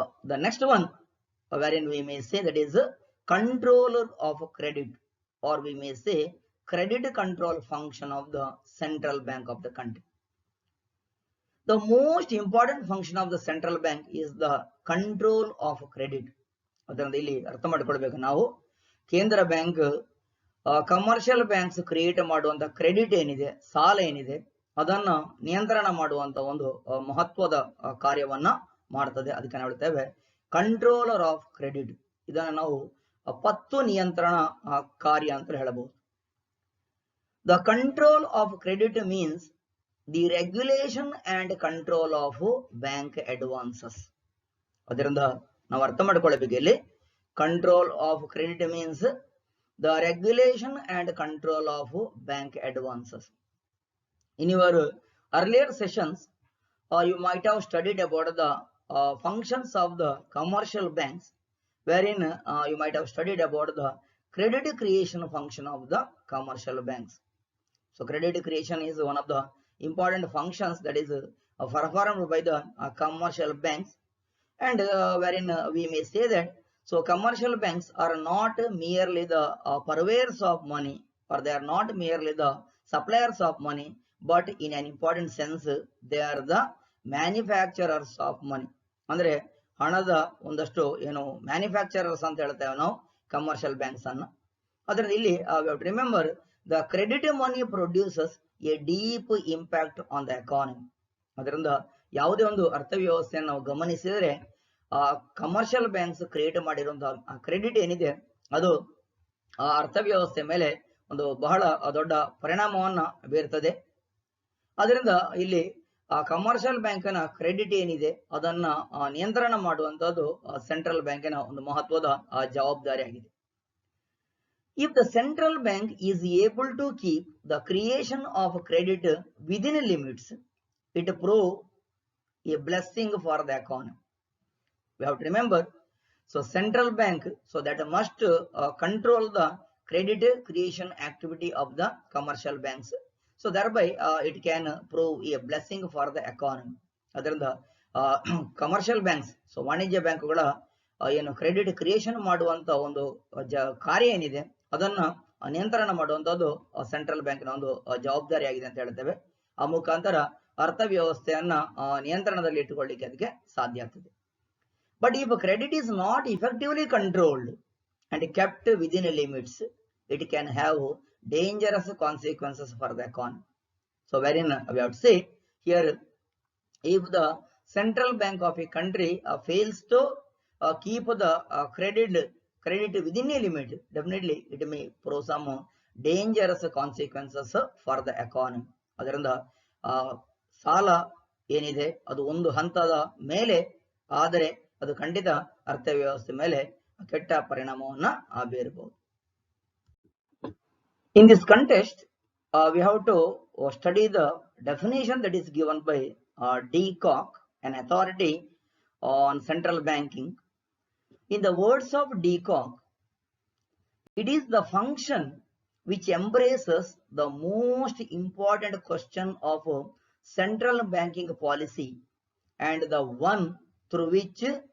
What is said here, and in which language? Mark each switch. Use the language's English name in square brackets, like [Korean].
[English] The next one, wherein we may say, that is controller of credit, or we may say credit control function of the central bank of the country. The most important function of the central bank is the control of credit. [Kannada] ಅದರಿಂದ ಇಲ್ಲಿ ಅರ್ಥ ಮಾಡಿಕೊಳ್ಬೇಕು ನಾವು. ಕೇಂದ್ರ bank commercial banks create ಮಾಡುವಂತ credit ಏನಿದೆ, ಸಾಲ ಏನಿದೆ, ಅದನ್ನ ನಿಯಂತ್ರಣ ಮಾಡುವಂತ ಒಂದು ಮಹತ್ವದ ಕಾರ್ಯವನ್ನ ಮಾಡ್ತದೆ. ಅದಕ್ಕೆ ನಾವು ಹೇಳ್ತೇವೆ [English] Controller of credit. [Kannada] ಇದನ್ನ ನಾವು ಪತ್ತು ನಿಯಂತ್ರಣ ಕಾರ್ಯ ಅಂತ ಹೇಳಬಹುದು. [English] The control of credit means the regulation and control of bank advances. [Kannada] ಅದರಿಂದ ನಾವು ಅರ್ಥ ಮಾಡ್ಕೊಳ್ಬೇಕು ಇಲ್ಲಿ, [English] Control of credit means the regulation and control of bank advances. In your earlier sessions, you might have studied about the functions of the commercial banks, wherein you might have studied about the credit creation function of the commercial banks. So credit creation is one of the important functions that is performed by the commercial banks, and wherein we may say that so commercial banks are not merely the purveyors of money, or they are not merely the suppliers of money, but in an important sense they are the manufacturers of money. [Kannada] ಅಂದ್ರೆ ಹಣದ ಒಂದಷ್ಟು ಏನು manufacturers ಅಂತ ಹೇಳ್ತೇವೆ ನಾವು commercial banks ಅನ್ನು. ಅದರಿಂದ ಇಲ್ಲಿ [English] Remember the credit money produces a deep impact on the economy. [Kannada] ಅದರಿಂದ ಯಾವುದೇ ಒಂದು ಅರ್ಥವ್ಯವಸ್ಥೆಯನ್ನು ನಾವು ಗಮನಿಸಿದರೆ ಕಮರ್ಷಿಯಲ್ ಬ್ಯಾಂಕ್ಸ್ ಕ್ರಿಯೇಟ್ ಮಾಡಿರುವಂತಹ ಕ್ರೆಡಿಟ್ ಏನಿದೆ ಅದು ಆ ಅರ್ಥವ್ಯವಸ್ಥೆ ಮೇಲೆ ಒಂದು ಬಹಳ ದೊಡ್ಡ ಪರಿಣಾಮವನ್ನ ಬೀರ್ತದೆ. ಅದರಿಂದ ಇಲ್ಲಿ ಕಮರ್ಷಿಯಲ್ ಬ್ಯಾಂಕಿನ ಕ್ರೆಡಿಟ್ ಏನಿದೆ ಅದನ್ನ ನಿಯಂತ್ರಣ ಮಾಡುವಂತದ್ದು ಸೆಂಟ್ರಲ್ ಬ್ಯಾಂಕಿನ ಒಂದು ಮಹತ್ವದ ಜವಾಬ್ದಾರಿ ಆಗಿದೆ. [English] If the central bank is able to keep the creation of credit within limits, it prove a blessing for the economy. We have to remember, so central bank, so that must control the credit creation activity of the commercial banks. So thereby it can prove a blessing for the economy. [Kannada] ಅದರಿಂದ commercial banks, so ವಾಣಿಜ್ಯ ಬ್ಯಾಂಕುಗಳ ಏನು credit creation ಮಾಡುವಂತ ಒಂದು ಕಾರ್ಯ ಏನಿದೆ ಅದನ್ನ ನಿಯಂತ್ರಣ ಮಾಡುವಂತದ್ದು ಸೆಂಟ್ರಲ್ ಬ್ಯಾಂಕಿನ ಒಂದು ಜವಾಬ್ದಾರಿ ಆಗಿದೆ ಅಂತ ಹೇಳ್ತೇವೆ. ಆ ಮುಖಾಂತರ ಅರ್ಥವ್ಯವಸ್ಥೆಯನ್ನ ನಿಯಂತ್ರಣದಲ್ಲಿ ಇಟ್ಟುಕೊಳ್ಳಿಕ್ಕೆ ಅದಕ್ಕೆ ಸಾಧ್ಯ ಆಗ್ತದೆ. [English] But if credit is not effectively controlled and kept within limits, it can have dangerous consequences for the economy. So wherein we have to say here, if the central bank of a country fails to keep the credit within a limit, definitely it may prove some dangerous consequences for the economy. [Kannada] ಅದರಿಂದ ಸಾಲ ಏನಿದೆ ಅದು ಒಂದು ಹಂತದ ಮೇಲೆ ಆದರೆ ಅದು ಖಂಡಿತ ಅರ್ಥವ್ಯವಸ್ಥೆ ಮೇಲೆ ಕೆಟ್ಟ ಪರಿಣಾಮವನ್ನ ಬೀರಬಹುದು. [English] In this context, we have to study the definition that is given by De Kock, an authority on central banking. In the words of De Kock, it is the function which embraces the most important question of central banking policy and the one through which